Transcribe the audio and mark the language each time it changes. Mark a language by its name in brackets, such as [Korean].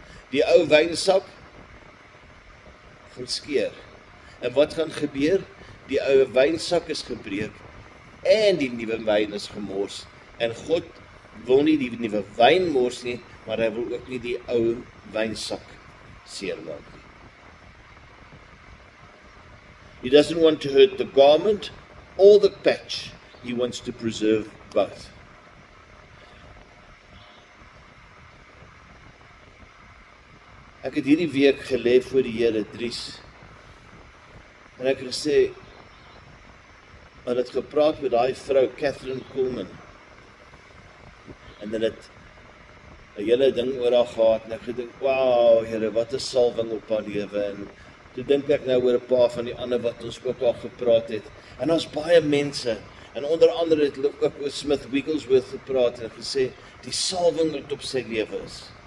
[Afrikaans] Die ou wynsak gaan skeur. En wat gaan gebeur? Die ou wynsak is gebreek en die nuwe wyn is gemors. En God wil nie die nuwe wyn mors nie, maar hy wil ook nie die ou wynsak seermaak nie. [English] He doesn't want to hurt the garment or the patch. He wants to preserve both. [Afrikaans] Ek het hierdie week gelê voor die Here, Dries. En ek het gesê, maar het gepraat met daai vrou, Catherine Coleman. En dan het 'n hele ding oor haar gehad, en ek gedink, wow, Here, wat 'n salwing op haar lewe. En toe dink ek nou oor 'n paar van die ander wat ons ook al gepraat het. En ons baie mense, en onder andere het hulle ook oor Smith Wigglesworth gepraat en gesê, die salwing wat op sy lewe is.